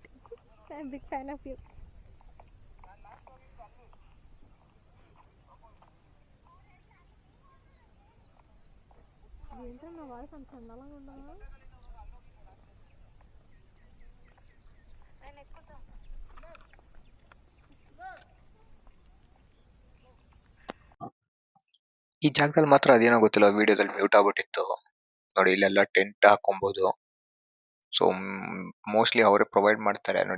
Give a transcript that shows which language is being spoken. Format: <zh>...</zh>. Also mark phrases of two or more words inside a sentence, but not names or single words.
<en>I'm a big fan of you.</en> <te>ఏంట్రా నా వాయిస్ అంత చండాలంగా ఉందా?</te> <kn>ಈ ಜಾಗದಲ್ಲಿ ಮಾತ್ರ ಅದೇನೋ ಗೊತ್ತಿಲ್ಲ, ವಿಡಿಯೋದಲ್ಲಿ ಮ್ಯೂಟ್ ಆಗ್ಬಿಟ್ಟಿತ್ತು ನೋಡಿ. ಇಲ್ಲೆಲ್ಲ ಟೆಂಟ್ ಹಾಕೊಬೋದು.</kn> <en>so mostly</en> <kn>ಅವರೇ ಪ್ರೊವೈಡ್ ಮಾಡ್ತಾರೆ ನೋಡಿ.</kn>